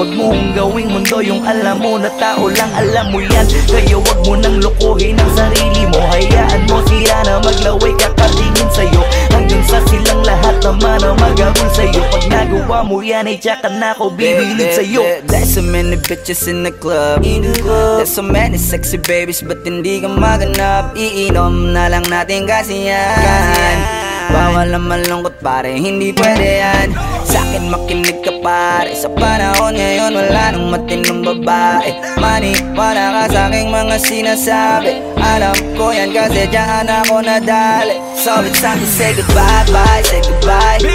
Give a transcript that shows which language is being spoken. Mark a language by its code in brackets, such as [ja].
[tl] Huwag mong gawing mundo yung alam mo na tao lang alam mo yan. Kaya huwag mo nang lokohin ang sarili mo. Hayaan mo sila na maglaway ka tingin sa'yo. Hanggang sa silang lahat naman ang mag-abol sa'yo. Pag nagawa mo yan ay tsaka na ako bibilid sa'yo. [en] There's so many bitches in the club. There's so many sexy babies but [tl] hindi ka maganap. Iinom na lang natin kasi yan. Bawal ang malungkot pare, hindi pwede yan. Sa'kin makinig ka pare, sa panahon ngayon wala nang matinong babae. Maniwala ka sa'king mga sinasabi. Alam ko yan kasi dyan ako nadali. [en] So it's time to say goodbye, bye, say goodbye.